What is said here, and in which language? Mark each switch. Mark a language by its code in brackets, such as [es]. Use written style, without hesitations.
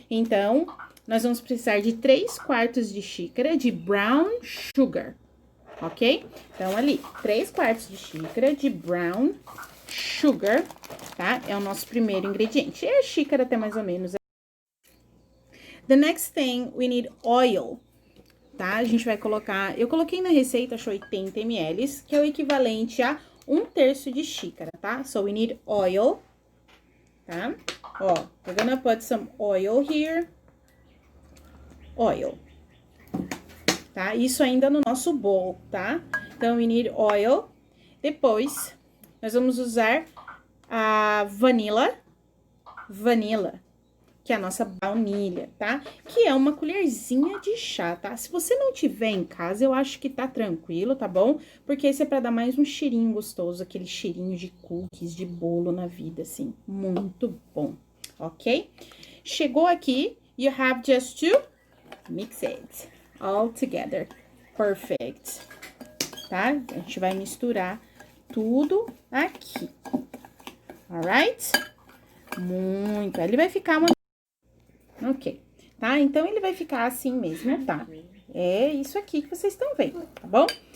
[pt] Então, nós vamos precisar de 3/4 de xícara de brown sugar, ok? Então, ali, 3/4 de xícara de brown sugar, tá? É o nosso primeiro ingrediente. É a xícara até mais ou menos. [en] The next thing, we need oil, [pt] tá? A gente vai colocar... Eu coloquei na receita, acho 80 ml, que é o equivalente a 1/3 de xícara, tá? [en] So, we need oil, [pt] tá? Ó, [en] we're gonna put some oil here. Oil. [pt] Tá? Isso ainda no nosso bowl, tá? Então, [en] we need oil. [pt] Depois, nós vamos usar a vanilla, que é a nossa baunilha, tá? Que é uma colherzinha de chá, tá? Se você não tiver em casa, eu acho que tá tranquilo, tá bom? Porque esse é pra dar mais um cheirinho gostoso, aquele cheirinho de cookies, de bolo na vida, assim. Muito bom, ok? Chegou aqui, [en] you have just to mix it all together. Perfect. [pt] Tá? A gente vai misturar tudo aqui. [en] Alright? [pt] Muito. Ele vai ficar uma... Ok, tá? Então, ele vai ficar assim mesmo, tá? É isso aqui que vocês estão vendo, tá bom?